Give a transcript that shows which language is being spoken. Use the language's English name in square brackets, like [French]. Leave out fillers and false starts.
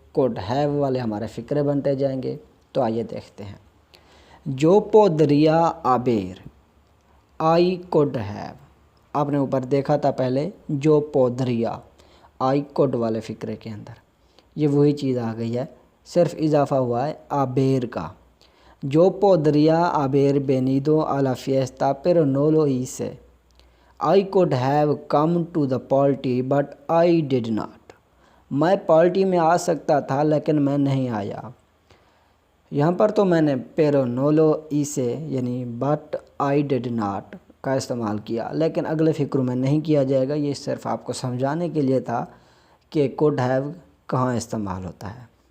[Hindi] could have वाले हमारे फ़िक्रे बनते जाएंगे। तो आइए देखते हैं। [Spanish] जो पोदरिया आबेर, [English] I could have, [Hindi] आपने ऊपर देखा था पहले जो पोदरिया, आई could वाले फ़िक्रे के अंदर ये वही चीज़ आ गई है, सिर्फ इजाफ़ा हुआ है आबेर का। [Spanish] जो podría haber venido a la fiesta pero no lo hice। [English] I could have come to the party but I did not। [Hindi] मैं पार्टी में आ सकता था लेकिन मैं नहीं आया। यहाँ पर तो मैंने [Spanish] pero no lo hice [Hindi] यानी [English] but I did not [Hindi] का इस्तेमाल किया, लेकिन अगले फ़िक्र में नहीं किया जाएगा। ये सिर्फ आपको समझाने के लिए था कि could have कहाँ इस्तेमाल होता है।